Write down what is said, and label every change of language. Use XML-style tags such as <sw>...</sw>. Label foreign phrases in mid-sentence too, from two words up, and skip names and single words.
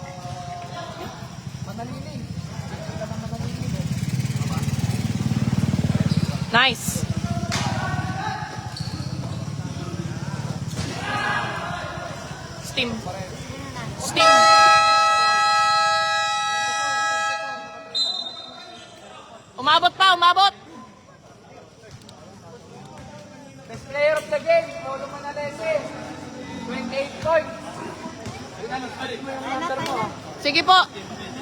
<en>Nice. Steam. Steam.</en> <tl>Umabot pa, umabot.</tl> <en>Best player of the game, Polo Manalese. 28 points.</en> <tl>Sige po.</tl>